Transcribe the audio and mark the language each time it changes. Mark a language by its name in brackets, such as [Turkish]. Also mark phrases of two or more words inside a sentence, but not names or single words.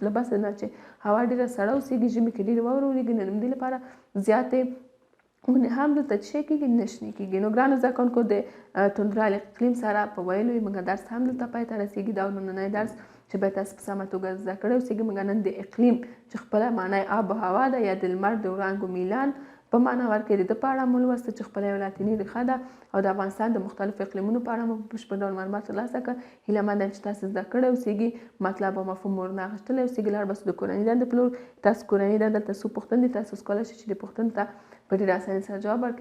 [Pashto] له بسه نه چې هوا ډېره سړه اوسېږي ژمي کې ډېرې واوره اورېږي نو د همدې لپاره زیاتې ونې هم دلته څه کېږي نه شنې کېږي. نو ګرانو زده کوونکو د توندرا اقلیم سره په ویلو یې موږ درس هم دلته پای ته رسېږي. دا نننی درس چې باید تاسو په سمه توګه زده کړئ اوسېږئ. موږ نن د اقلیم چې خپله معنی آب و هوا ده یا د لمر د وړانګو میلان په معنا ورکړې. د ده په اړه مو لوسته چې خپله یوه لاتیني ریښه ده او د افغانستان د مختلفو اقلیمونو په اړه مو په بشپړ ډول معلومات ترلاسه کړه. هیله مند یم چې تاسو زده کړی اوسېږي، مطلب او مفهوم مو ورنه اخیستلی اوسېږي. لاړ باسو د کورنۍ دندې په لور. تاسو کورنۍ دنده دلته څو پوښتنې دي، تاسو اوس کولی شئ چې دې پوښتنو ته په ډېرې اسانۍ سره جواب ورکړئ.